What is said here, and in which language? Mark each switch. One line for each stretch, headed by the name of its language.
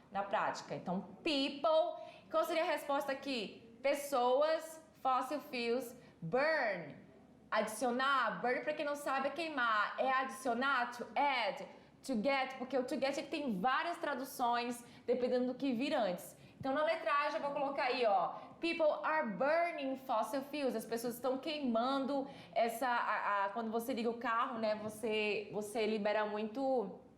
Portuguese: Na prática. Então, people. Qual seria a resposta aqui? Pessoas, fossil fuels, burn. Adicionar, burn, para quem não sabe, é queimar. É adicionar,
English: to add, to get,
Portuguese: porque o to get tem várias traduções, dependendo do que vir antes. Então, na letra A, já vou colocar aí, ó.
English: People are burning fossil fuels.
Portuguese: As pessoas estão queimando quando você liga o carro, né? Você libera muito...